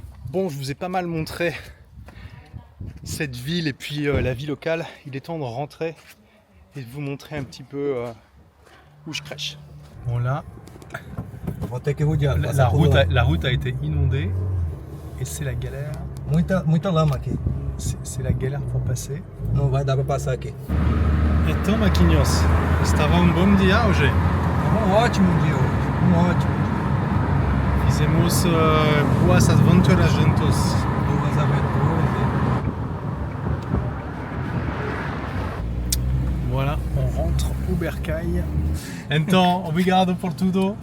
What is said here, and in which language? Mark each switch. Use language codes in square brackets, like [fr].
[fr] Bon, je vous ai pas mal montré cette ville et puis la vie locale. Il est temps de rentrer et de vous montrer un petit peu où je crèche. Bon là, [pt] Vou ter que rodear. [fr] la route a été inondée et c'est la galère. [pt] Muita lama aqui. [fr] C'est la galère pour passer. [pt] Não vai dar para passar aqui. Então, Maquinhos, estava bom dia hoje. Ótimo dia hoje. Ótimo. Fizemos boas aventuras juntos. Duas aventuras. [fr] Voilà, on rentre au bercail. [pt] Então, obrigado por tudo.